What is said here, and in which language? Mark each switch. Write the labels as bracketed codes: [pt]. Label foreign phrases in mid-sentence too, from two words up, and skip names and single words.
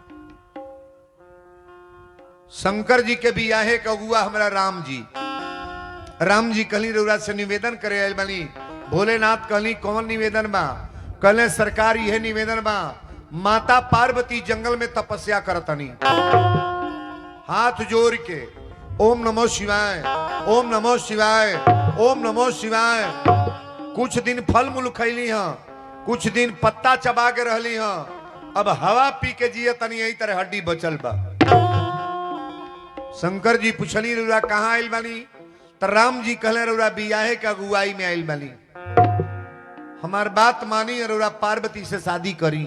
[bho] शंकर जी के बियाहे का अगुआ हमारा राम जी। राम जी कहली रउरा से निवेदन करे आयल बानी। भोलेनाथ कहली कौन निवेदन बा? कहले सरकार यह निवेदन बा, माता पार्वती जंगल में तपस्या करतनी, हाथ जोड़ के [sa] ओम नमो शिवाय, ओम नमो शिवाय, ओम नमो शिवाय। [bho] कुछ दिन फल मूल खैली हैं, कुछ दिन पत्ता चबा के रहली हैं, अब हवा पी के जिये तनी यही तरह हड्डी बचल बा। शंकर जी पूछली रउरा कहाँ आयल बानी? तो राम जी कहले रउरा बियाहे के अगुवाई में आयल बानी, हमार बात मानी रउरा पार्वती से शादी करी।